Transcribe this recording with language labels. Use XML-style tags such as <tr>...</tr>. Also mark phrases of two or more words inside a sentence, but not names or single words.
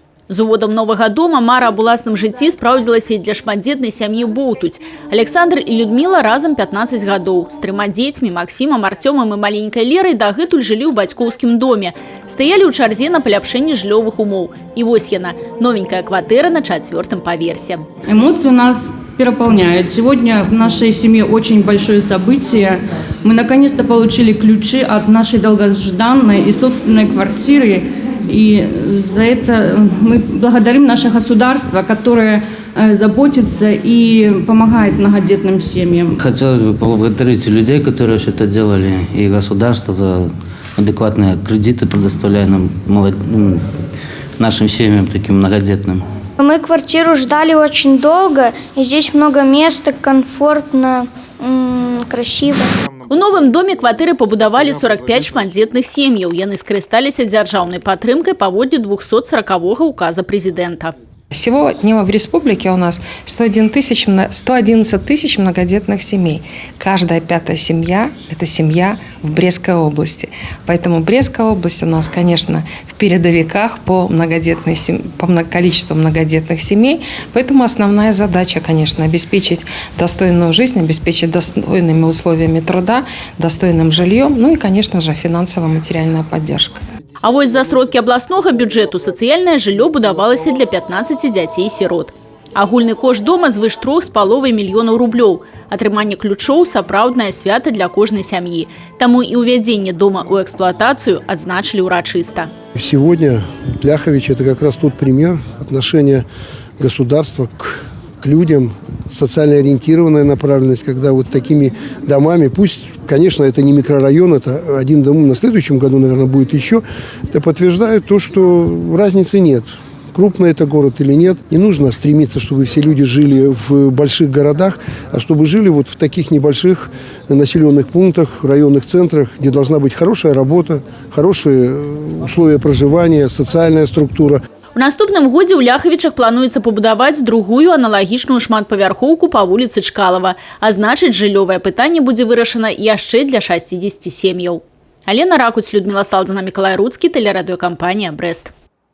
<be>З уводам новага дома мара аб уласным жыцці спраўдзілася і для шматдзетнай сям'і Боўтуць. Александр і Людміла разам 15 гадоў. З 3 дзецьмі, Максімам, Артёмам і маленькай Лерай дагэтуль жылі ў бацькоўскім доме. Стаялі ў чарзе на паляпшэнне жыллёвых умоў. І вось яна, новенькая кватэра на 4-м паверсе.</be> <ru>Эмоции нас переполняют. Сегодня в нашей семье очень большое событие. Мы наконец-то получили ключи от нашей долгожданной и собственной квартиры. И за это мы благодарим наше государство, которое заботится и помогает многодетным семьям. Хотелось бы поблагодарить людей, которые это делали, и государство за адекватные кредиты, предоставляя нам нашим семьям, таким многодетным. Мы квартиру ждали очень долго, и здесь много места, комфортно, красиво.</ru> <be>У новым доме кватэры пабудавалі 45 шматдзетных сем'яў. Яны скарысталіся дзяржаўнай падтрымкай паводле 240-го указа президента.</be> <ru>Сегодня в республике у нас 111 тысяч многодетных семей. Каждая 5-я семья – это семья в Брестской области. Поэтому Брестская область у нас, конечно, в передовиках по количеству многодетных семей. Поэтому основная задача, конечно, обеспечить достойную жизнь, обеспечить достойными условиями труда, достойным жильем, ну и, конечно же, финансово-материальная поддержка.</ru> <be>А вось за сродкі абласнога бюджэту сацыяльнае жыллё будавалася для 15 дзяцей-сірот. Агульны кошт дома звыш 3,5 мільёнаў рублёў. Атрыманне ключоў – сапраўднае свята для кожнай сям'і. Таму і ўвядзенне дома ў эксплуатацыю адзначылі ўрачыста.</be> <ru>Сегодня Ляхович – это как раз тот пример отношения государства к людям, социально ориентированная направленность, когда вот такими домами, пусть, конечно, это не микрорайон, это один дом, на следующем году, наверное, будет еще, это подтверждает то, что разницы нет. Крупный это город или нет. Не нужно стремиться, чтобы все люди жили в больших городах, а чтобы жили вот в таких небольших населенных пунктах, районных центрах, где должна быть хорошая работа, хорошие условия проживания, социальная структура.</ru> <be>У наступным годзе ў Ляхавічах плануецца пабудаваць другую аналагічную шматпавярхоўку па вуліцы Чкалова. А значыць, жыллёвае пытанне будзе вырашана яшчэ для 60 сем'яў. Алена Ракуць, Людмила Салдзіна, Миколай Руцкі, тэлерадыёкампанія «Брест».</be>